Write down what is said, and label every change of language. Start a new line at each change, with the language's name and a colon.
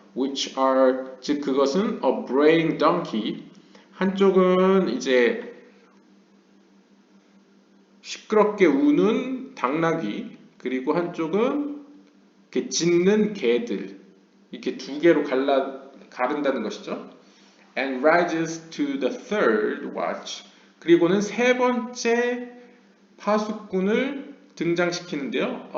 English: which are
Korean: 즉 그것은
English: a braying donkey
Korean: 한쪽은 이제 시끄럽게 우는 당나귀 그리고 한쪽은 이렇게 짖는 개들 이렇게 두 개로 가른다는 것이죠.
English: And rises to the third watch.
Korean: 그리고는 세 번째 파수꾼을 등장시키는데요.